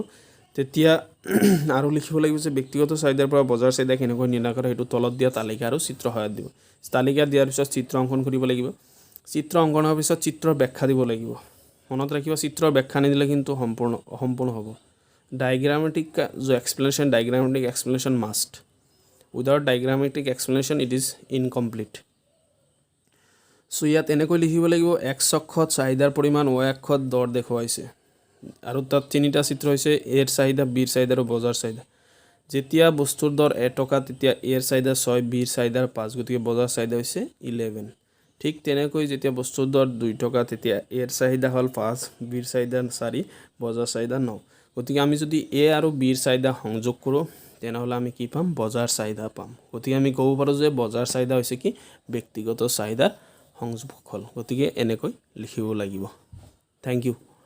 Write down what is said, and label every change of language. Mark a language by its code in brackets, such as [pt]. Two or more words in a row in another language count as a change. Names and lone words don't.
[as] তেতিয়া আৰু লিখিব লাগিব যে ব্যক্তিগত চাহিদাৰ পৰা বজাৰ চাহিদা কেনেকৈ নিৰ্ণয় কৰা, সেইটো তলত দিয়া তালিকা আৰু চিত্ৰ সহায়ত দিব। তালিকা দিয়াৰ পিছত চিত্ৰ অংকন কৰিব লাগিব। চিত্ৰ অংকনৰ পিছত চিত্ৰৰ ব্যাখ্যা দিব লাগিব। মনত ৰাখিবা চিত্ৰৰ ব্যাখ্যা নিদিলে কিন্তু অসম্পূৰ্ণ হ'ব। [en] diagrammatic जो explanation, diagrammatic explanation must। Without diagrammatic explanation it is incomplete. [as] So ইয়াত এনেকৈ লিখিব লাগিব x অক্ষত চাহিদাৰ পৰিমাণ, y অক্ষত দৰ দেখুৱাইছে। আৰু তাত তিনিটা চিত্ৰ হৈছে এৰ চাহিদা বিৰ চাহিদা আৰু বজাৰ চাহিদা যেতিয়া বস্তুৰ দৰ 1 টকা তেতিয়া এৰ চাহিদা 6 বিৰ চাহিদা 5 গতিকে বজাৰ চাহিদা হৈছে 11 ঠিক তেনেকৈ যেতিয়া বস্তুৰ দৰ 2 টকা তেতিয়া এৰ চাহিদা হল 5 বিৰ চাহিদা 4 বজাৰ চাহিদা 9 গতিকে আমি যদি এ আৰু বিৰ চাহিদা সংযোগ কৰো তেনেহলে আমি কি পাম বজাৰ চাহিদা পাম গতিকে আমি ক'ব পাৰো যে বজাৰ চাহিদা হৈছে কি ব্যক্তিগত চাহিদাৰ সংযোগফল গতিকে এনেকৈ লিখিব লাগিব [en] thank you